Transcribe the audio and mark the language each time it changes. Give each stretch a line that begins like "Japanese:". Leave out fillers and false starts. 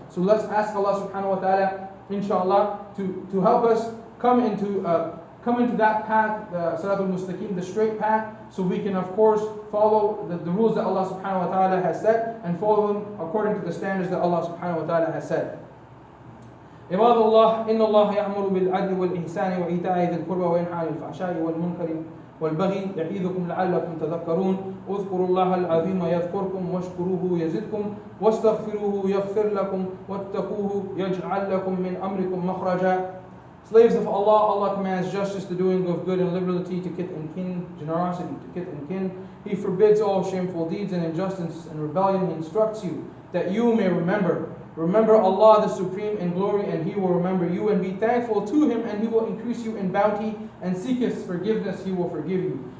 English: So let's ask Allah subhanahu wa ta'ala, inshallah, to help us come into that path, the Siratul Mustaqim, the straight path, so we can of course follow the rules that Allah subhanahu wa ta'ala has set, and follow them according to the standards that Allah subhanahu wa ta'ala has set.
Arabic: عباد الله إن الله يأمر بالعدل والإحسان وإيتاء ذي القربى وينهى عن الفحشاء والمنكر والبغي يعظكم لعلكم تذكرون اذكروا الله العظيم يذكركم واشكروه يزدكم واستغفروه يغفر لكم واتقوه يجعل لكم من أمركم مخرجا.
English: Slaves of Allah, Allah commands justice, the doing of good, and liberality to kith and kin, generosity to kith and kin. He forbids all shameful deeds and injustice and rebellion. He instructs you that you may remember. Remember Allah the Supreme in glory, and He will remember you, and be thankful to Him, and He will increase you in bounty, and seek His forgiveness, He will forgive you.